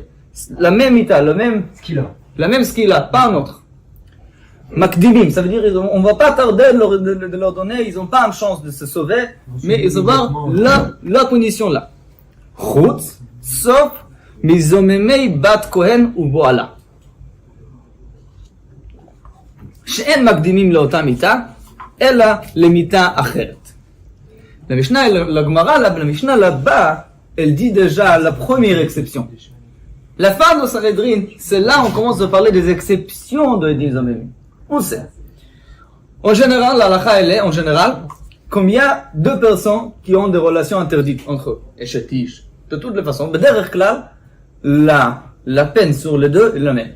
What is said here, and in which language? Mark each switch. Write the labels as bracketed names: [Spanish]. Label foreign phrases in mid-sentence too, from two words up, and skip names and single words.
[French] La même mita, la même skilla, pas un autre. Makdimim, ça veut dire on va pas tarder de leur donner, ils n'ont pas une chance de se sauver, mais ils vont avoir la punition là. [Hebrew] Chutz, sauf, מזוממי בת כהן ou boala. שאין מקדימים לאותה מיטה, אלא למיטה אחרת. [French] La Gemara, la Mishnah là-bas, elle dit déjà la première exception. La fin de Sanhedrin, c'est là on commence à parler des exceptions de Edim Zomemim. Où c'est? En général, la halakha elle est, en général, comme il y a deux personnes qui ont des relations interdites entre eux, et chetish, de toutes les façons, derrière là, la peine sur les deux est la même.